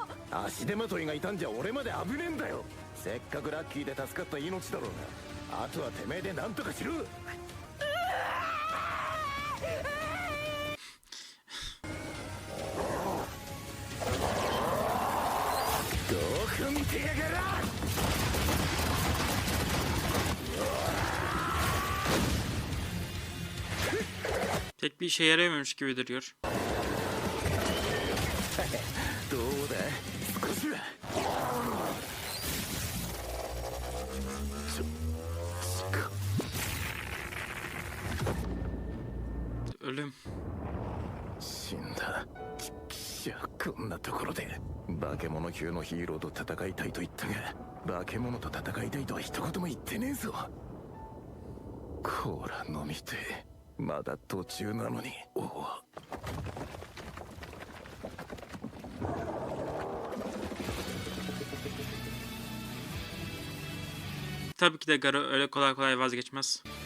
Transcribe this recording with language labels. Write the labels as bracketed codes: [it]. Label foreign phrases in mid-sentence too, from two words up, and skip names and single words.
[ja] 足手まといがいたんじゃ俺まで危ねえんだよ。せっかくラッキーで助かった命だろうが。あとはてめえで何とかしろ。5分手やがら。 [tr] Tek bir işe yaramıyormuş gibi duruyor. [ja] どうだ少しは。 [tr] Ölüm. [ja] 死んだ。ちっきしゃこんなところで化け物級のヒーローと戦いたいと言ったが、化け物と戦いたいとは一言も言ってねえぞ。コーラ飲みてまだ途中なのに。おお。 [tr] Tabii ki de Garo öyle kolay kolay vazgeçmez.